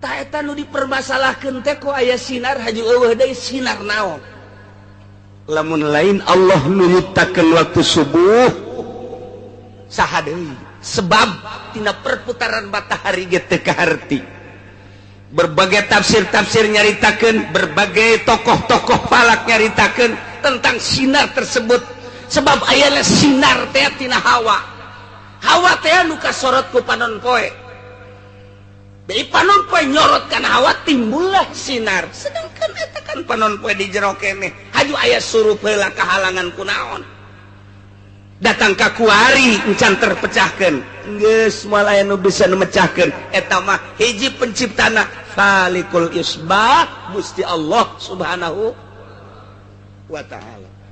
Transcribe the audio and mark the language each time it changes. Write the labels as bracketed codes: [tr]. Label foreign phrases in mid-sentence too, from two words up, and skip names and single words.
[su] tak eta nu dipermasalahkeun teh ku aya sinar haju eueuh deui sinar naon lamun lain Allah nu nyiptakeun waktu subuh saha deui sebab tina perputaran matahari ge teu kaharti [id] berbagai tafsir-tafsir [su] nyaritakeun [id] berbagai tokoh-tokoh falak [su] nyaritakeun [id] tentang sinar tersebut [su] sebab ayana sinar teh tina hawa teh nu kasorot ku panon poe dari panon poe nyorot kana hawa [id] timbullah sinar sedangkan [su] eta kan panon poe di jero keneh haju aya surup heula kahalangan kunaon datang ka kuari encan terpecahkeun geus moal aya nu bisa memecahkeun eta mah hiji penciptana [ar] خالق الإصباح [su] Gusti Allah [ar] سبحانه وتعالى